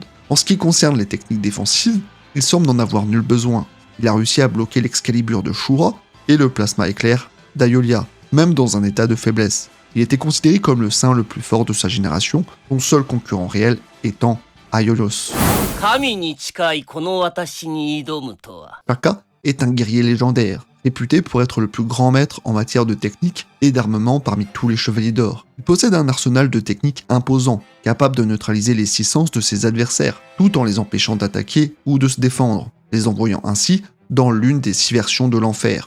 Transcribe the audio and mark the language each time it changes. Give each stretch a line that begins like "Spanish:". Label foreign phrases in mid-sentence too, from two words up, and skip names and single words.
French: En ce qui concerne les techniques défensives, il semble n'en avoir nul besoin. Il a réussi à bloquer l'Excalibur de Shura et le plasma éclair d'Aeolia, même dans un état de faiblesse. Il était considéré comme le saint le plus fort de sa génération, son seul concurrent réel étant Aiolos.
Japanese: 神に近いこの私に挑むとは。
French: Shaka est un guerrier légendaire, réputé pour être le plus grand maître en matière de technique et d'armement parmi tous les chevaliers d'or. Il possède un arsenal de techniques imposant, capable de neutraliser les 6 sens de ses adversaires, tout en les empêchant d'attaquer ou de se défendre, les envoyant ainsi dans l'une des 6 versions de l'enfer.